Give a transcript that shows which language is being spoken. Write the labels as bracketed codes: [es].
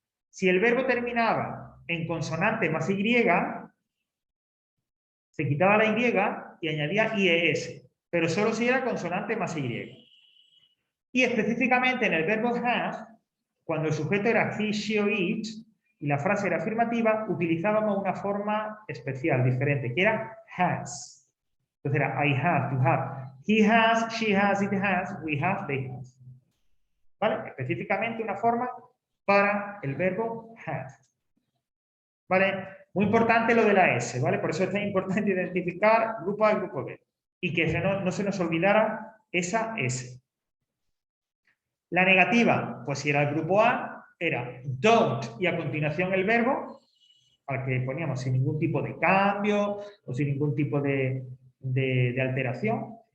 [es] Si el verbo terminaba en consonante más Y, se quitaba la Y y añadía IES, pero solo si era consonante más Y. Y específicamente en el verbo have, cuando el sujeto era he, she o it, y la frase era afirmativa, utilizábamos una forma especial, diferente, que era has. Entonces era [en] I have, to have. He has, she has, it has, we have, they have. [es] ¿Vale? Específicamente una forma para el verbo have. ¿Vale? Muy importante lo de la S, ¿vale? Por eso es tan importante identificar grupo A y grupo B. Y que no se nos olvidara esa S. La negativa, pues si era el grupo A, era don't y a continuación el verbo, al que poníamos sin ningún tipo de cambio o sin ningún tipo de alteración.